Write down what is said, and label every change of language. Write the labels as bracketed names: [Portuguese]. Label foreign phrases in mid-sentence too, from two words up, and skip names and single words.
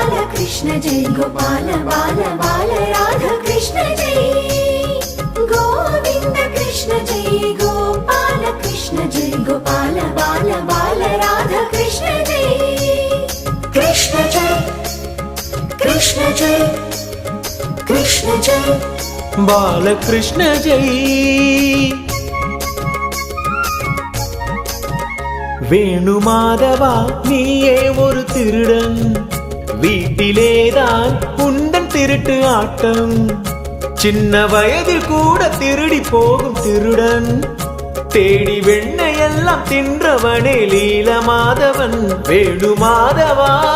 [Hindi] कृष्ण जय गोपाल बाल बाल राधा कृष्ण जय गोविंद कृष्ण जय गोपाल कृष्ण जय गोपाल बाल बाल राधा कृष्ण जय कृष्ण जय कृष्ण जय कृष्ण जय बाल कृष्ण जय [Tamil] வேணு மாதவா நீயே ஒரு திருடன் வீட்டிலேதான் உந்தன் திருட்டு ஆட்டம் சின்ன வயதில் கூட திருடி போகும் திருடன் தேடி வெண்ணையெல்லாம் தின்றவனே லீல மாதவன் வேணு மாதவா